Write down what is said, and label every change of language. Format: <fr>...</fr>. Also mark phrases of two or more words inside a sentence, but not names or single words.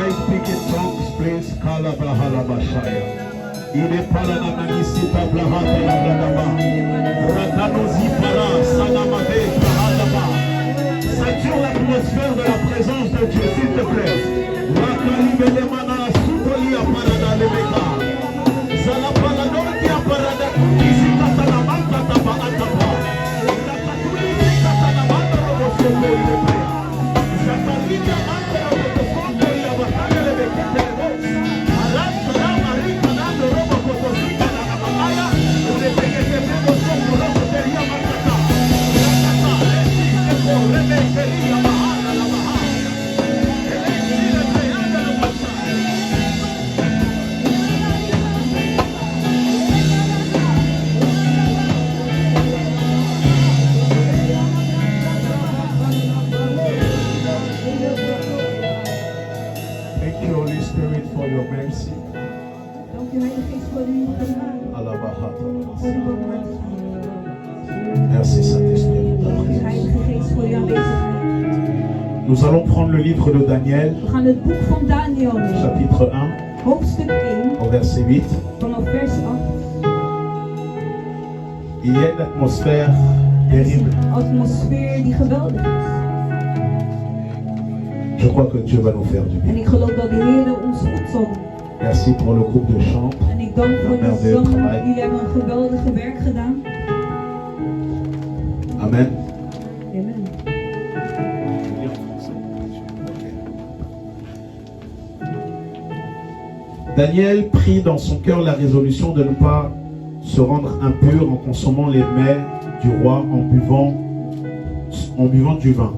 <en>speak in tongues, please. Kalabahalabashaya.</en> <fr>Il est pas là dans la nisita blahata la bradaba. Ratanozi para sanamade blahadaba. Sature l'atmosphère de la présence de Dieu, s'il te plaît. Rakalibelemana sukolia parada lebeka. Zalapala dokia parada. Kisi katalamanta taba ataba. Kakatuli katalamanta robo soko ilebea. Zakalika manta robo soko ilabakane lebekite lebo. Alanta la marika dando robo kotosika na kabaya. Ulepekete lebo soko robo teria matata. Rakata, lesi, eko, rebe, teria, mahana, la mahana. Elesi, lebeyanda, la masaya.</fr> <en>Thank you, Holy Spirit, for your mercy.</en> <nl>Dank u, Heilige Geest, voor uw genade. Alabahata. Voor uw barmhartigheid.</nl> <fr>Merci, Saint-Esprit.</fr> <nl>Dank u, Heilige Geest, voor uw aanwezigheid.</nl> <fr>Nous allons prendre le livre de Daniel,</fr> <nl>We gaan het boek van Daniel nemen.</nl> <fr>chapitre 1,</fr> <nl>Hoofdstuk 1,</nl> <fr>au verset 8.</fr> <nl>vanaf vers 8.</nl> <fr>Il y a une atmosphère</fr> <nl>Er is</nl> <fr>terrible.</fr> <nl>een atmosfeer die geweldig is.</nl> <fr>Je crois que Dieu va nous faire du</fr> <nl>En</nl> <fr>bien.</fr> <nl>ik geloof dat de Heer ons goed zal doen.</nl> <fr>Merci pour le groupe de chant.</fr> <nl>En ik dank voor de zang. Jullie hebben een geweldige werk gedaan. Amen. Amen.</nl> <fr>Daniel prit dans son cœur la résolution de ne pas se rendre impur en consommant les mets du roi, en buvant du vin.</fr>